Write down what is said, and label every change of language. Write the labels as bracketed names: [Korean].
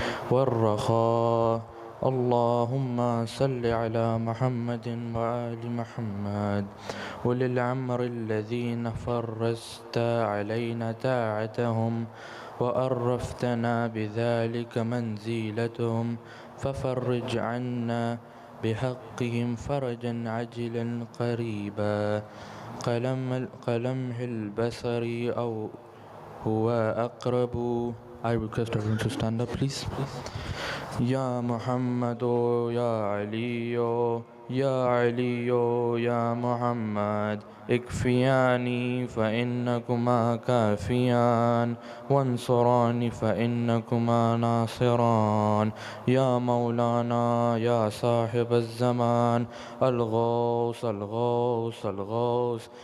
[Arabic] والرخاء اللهم صل على محمد وآل محمد أولي الأمر الذين فرزت علينا طاعتهم وأرفتنا بذلك منزلتهم ففرج عنا بحقهم فرجا عجلا قريبا كلمح البصر أو هو أقرب. [English] I request everyone to stand up please. [Arabic] يا محمد يا علي يا علي يا محمد اكفياني فإنكما كافيان وانصراني فإنكما ناصران يا مولانا يا صاحب الزمان الغوث الغوث الغوث